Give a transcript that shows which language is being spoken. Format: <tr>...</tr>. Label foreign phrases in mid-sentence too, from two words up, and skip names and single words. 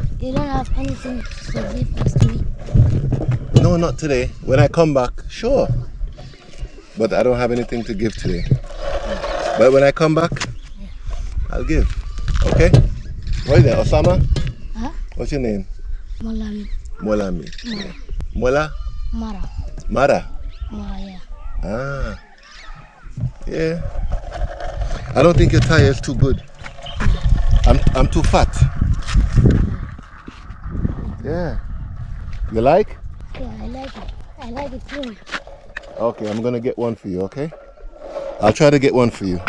<en>You don't have anything to give us to me? No, not today. When I come back, sure. But I don't have anything to give today. But when I come back, I'll give. Okay? What is that? Osama? Huh? What's your name? Molami. Molami. Mara. Mola? Mara. Mara? Mara, yeah. Ah. Yeah. I don't think your tire is too good. I'm too fat. Yeah. You like? Yeah, I like it. I like it too. Okay, I'm gonna get one for you, okay? I'll try to get one for you.</en>